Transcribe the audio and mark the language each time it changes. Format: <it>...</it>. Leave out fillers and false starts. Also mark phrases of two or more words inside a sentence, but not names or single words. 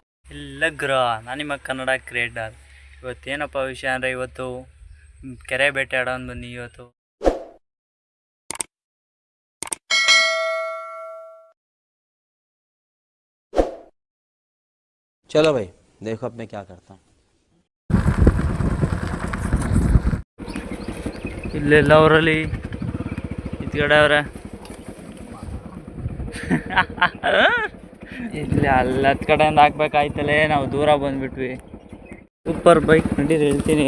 <kn>ಎಲ್ಲ ಗೃಹ ನಾನು ನಿಮ್ಮ ಕನ್ನಡ ಕ್ರಿಯೇಟರ್. ಇವತ್ತೇನಪ್ಪ ವಿಷಯ ಅಂದರೆ ಇವತ್ತು ಕೆರೆ ಬೇಟೆ ಆಡೋದು ಬನ್ನಿ ಇವತ್ತು.</kn> <hi>चलो भाई देखो अब मैं क्या करता हूँ.</hi> <kn>ಇಲ್ಲೆಲ್ಲ ಅವರಲ್ಲಿ ಇತ್ಕಡೆ ಅವ್ರೆ ಇಲ್ಲಿ ಅಲ್ಲತ್ ಕಡೆಯಿಂದ ಹಾಕ್ಬೇಕಾಯ್ತಲೇ, ನಾವು ದೂರ ಬಂದ್ಬಿಟ್ವಿ.</kn> <en>super bike</en> <kn>ನಡೀರಿ ಹೇಳ್ತೀನಿ.</kn>